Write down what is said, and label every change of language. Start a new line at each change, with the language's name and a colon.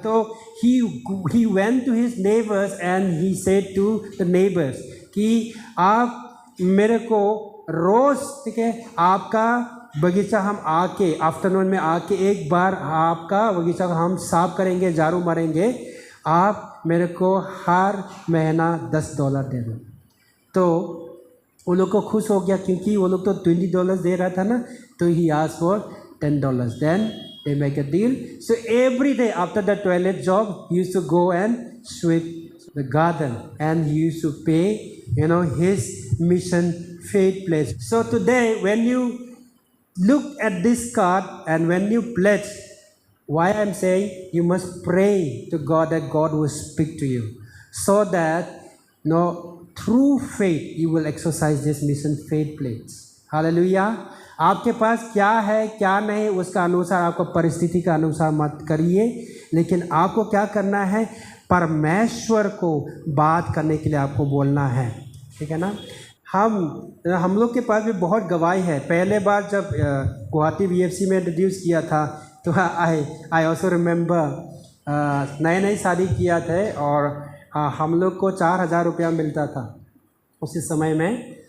Hindi: तो
English: he went to his neighbors and he said to the neighbors
Hindi: कि आप मेरे को रोज़, ठीक है, आपका बगीचा हम आके आफ्टरनून में आके एक बार आपका बगीचा हम साफ करेंगे, झाड़ू मारेंगे, आप मेरे को हर महीना $10 दे दो। तो वो लोग को खुश हो गया, क्योंकि वो लोग तो $20 दे रहा था ना, तो
English: He asked for $10. Then they make a deal. So every day after the toilet job, he used to go and sweep the garden, and he used to pay his mission faith pledge. So today when you look at this card and when you pledge, Why I'm saying you must pray to God that God will speak to you, so that through faith you will exercise this mission faith plates. Hallelujah.
Hindi: आपके पास क्या है क्या नहीं उसका अनुसार आपको परिस्थिति का अनुसार मत करिए, लेकिन आपको क्या करना है, परमेश्वर को बात करने के लिए आपको बोलना है, ठीक है ना। हम लोग के पास भी बहुत गवाही है। पहले बार जब गुवाहाटी BFC में इंट्रोड्यूस किया था तो
English: I also remember
Hindi: नए नए शादी किया थे और हम लोग को 4,000 रुपया मिलता था उसी समय में।